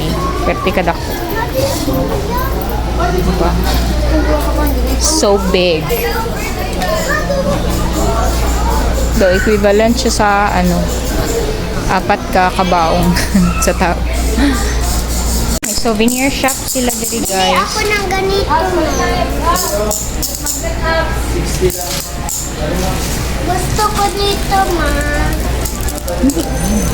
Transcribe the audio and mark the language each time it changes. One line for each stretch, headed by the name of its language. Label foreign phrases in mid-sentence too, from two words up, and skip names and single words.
Cebuano: Pwerte ka dako. Diba?
English: So big.
Cebuano: Do equivalent siya sa ano 4 ka kabaong sa tao. May souvenir shop sila diri guys.
Filipino: Ako ng ganito. Gusto ko dito, ma.